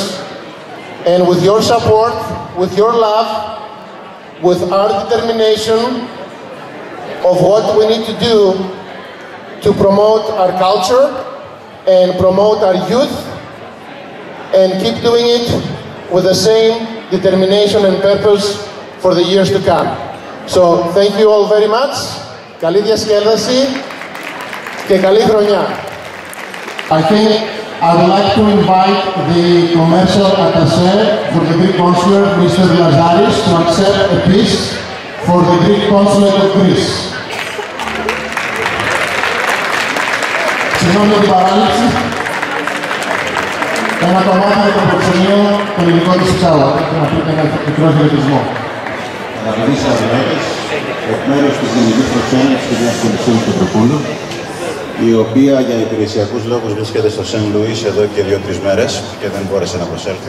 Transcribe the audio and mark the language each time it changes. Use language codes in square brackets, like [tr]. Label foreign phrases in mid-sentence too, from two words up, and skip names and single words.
[en] And with your support, with your love, with our determination of what we need to do to promote our culture and promote our youth and keep doing it with the same determination and purpose for the years to come. So thank you all very much. [el] Καλή διασκέδαση και καλή χρονιά. [en] I think I would like to invite the commercial attaché for the Greek consulate, Mr. Lazaris, to accept a piece for the Greek consulate of Greece. [el] Συγγνώμη για την παράληψη. Ένα κομμάτι από το προξενείο των ελληνικών της Ξάουα. Να πείτε ένα μικρό χαιρετισμό. Αγαπητοί συναδελφοί, εκ μέρους της Γενικής Προξένειας της κυρίας Κωνσταντίνου Πετροπούλου, η οποία για υπηρεσιακούς λόγους βρίσκεται στο Σεν Λουίς εδώ και 2-3 μέρες και δεν μπόρεσε να προσέλθει.